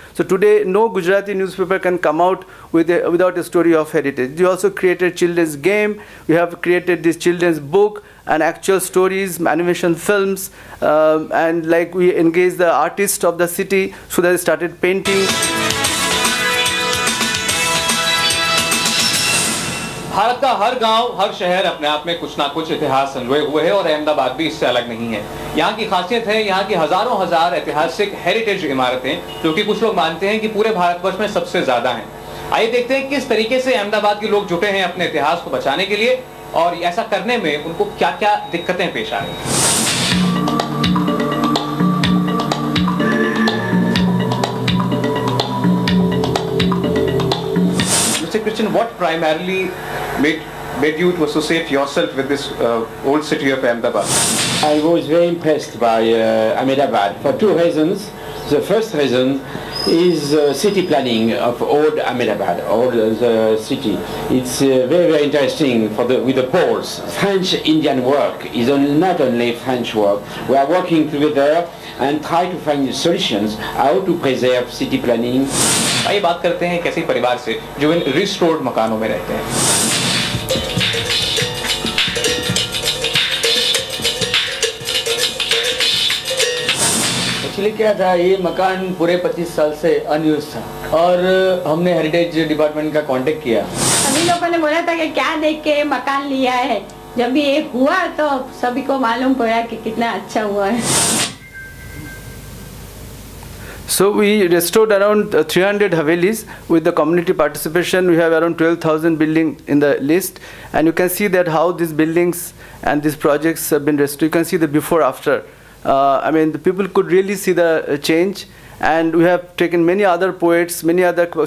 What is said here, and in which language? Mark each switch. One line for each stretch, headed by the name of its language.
English: So today, no Gujarati newspaper can come out without a story of heritage. We also created children's game. We have created this children's book and actual stories, animation films, and like we engaged the artists of the city so that they started painting.
Hindi: Bharat का हर गांव, हर शहर अपने आप में कुछ ना कुछ इतिहास संजोए हुए है, और अहमदाबाद भी इससे अलग नहीं है। यहाँ की खासियत है यहाँ की हजारों हजार ऐतिहासिक हेरिटेज इमारतें, जो कि कुछ लोग मानते हैं कि पूरे भारतवर्ष में सबसे ज्यादा हैं। आइए देखते हैं किस तरीके से अहमदाबाद के लोग जुटे हैं अपने इतिहास को बचाने के लिए, और ऐसा करने में उनको क्या-क्या दिक्कतें पेश आ रही हैं।
English: Christian, what primarily made you to associate yourself with this old city of Ahmedabad? I was very impressed by Ahmedabad for two reasons. The first reason is city planning of old Ahmedabad, old the city. It's very, very interesting with the poles. French-Indian work is not only French work. We are working together and try to find solutions how to preserve city planning.
Hindi: आइए बात करते हैं एक ऐसे परिवार से जो इन restored मकानों में रहते हैं। एक्चुअली क्या था, ये मकान पूरे 25 साल से अनयूज था, और हमने हेरिटेज डिपार्टमेंट का कांटेक्ट किया। सभी लोगों ने बोला था कि क्या देख के मकान लिया है। जब ये हुआ तो सभी को मालूम पड़ा कि कितना अच्छा हुआ है।
English: So we restored around 300 Havelis with the community participation. We have around 12,000 buildings in the list, and you can see that how these buildings and these projects have been restored. You can see the before after. I mean, the people could really see the change, and we have taken many other poets, many other.